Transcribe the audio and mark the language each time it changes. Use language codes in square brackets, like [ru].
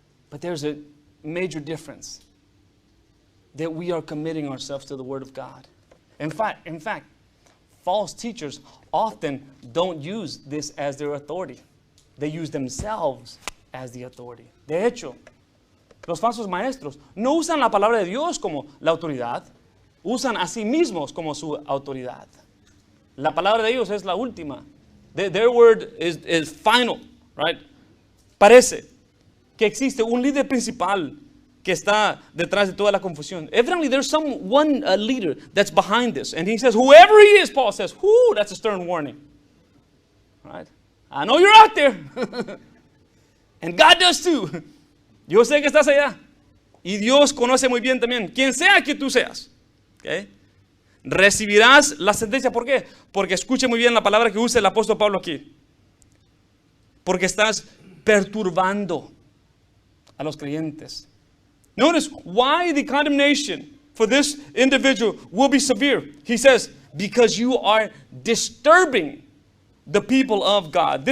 [en] But there's a major difference, that we are committing ourselves to the Word of God. In fact, false teachers often don't use this as their authority. They use themselves as the authority. [es] De hecho, los falsos maestros no usan la palabra de Dios como la autoridad, usan a sí mismos como su autoridad. La palabra de ellos es la última. [en] Their word is final, right? [es] Parece que existe un líder principal que está detrás de toda la confusión. [en] Evidently, there's one leader that's behind this. And he says, whoever he is, Paul says, whoo, that's a stern warning. Right? I know you're out there. And God does too. [es] Yo sé que estás allá. Y Dios conoce muy bien también. Quien sea que tú seas. Okay? Recibirás la sentencia. ¿Por qué? Porque escuche muy bien la palabra que usa el apóstol Pablo aquí. Porque estás perturbando a los creyentes. [en] Notice why the condemnation for this individual will be severe. He says, because you are disturbing the people of God.